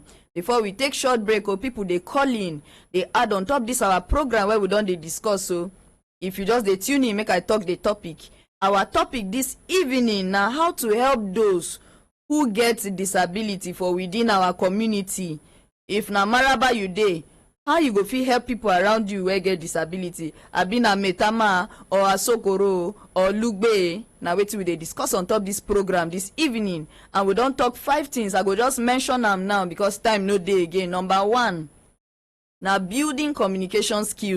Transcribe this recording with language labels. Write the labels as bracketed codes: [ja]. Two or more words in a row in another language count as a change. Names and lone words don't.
[pcm] Before we take short break, people they call in, they add on top this our program where we don't they discuss. So if you just they tune in, make I talk the topic. Our topic this evening now how to help those who get disability for within our community. If na maraba you dey, how you go fit help people around you wey get disability? Abi na Metama or Asokoro or Lugbe. Na wetin we dey discuss on top this program this evening, and we don talk 5 things. I go just mention am now because time no dey again. Number 1, na building communication skills.